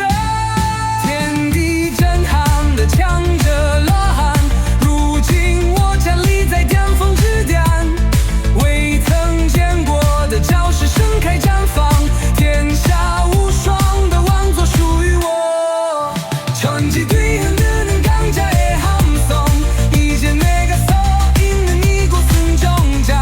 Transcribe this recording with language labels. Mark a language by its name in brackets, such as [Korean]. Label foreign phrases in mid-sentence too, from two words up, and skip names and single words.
[Chinese] 天地震撼的强者呐喊，如今我站立在巅峰之巅，未曾见过的招式盛开绽放，天下无双的王座属于我。 [Korean] 천지 뒤흔드는 강자의 함성, 이제 내가 서 있는 이곳은 정장.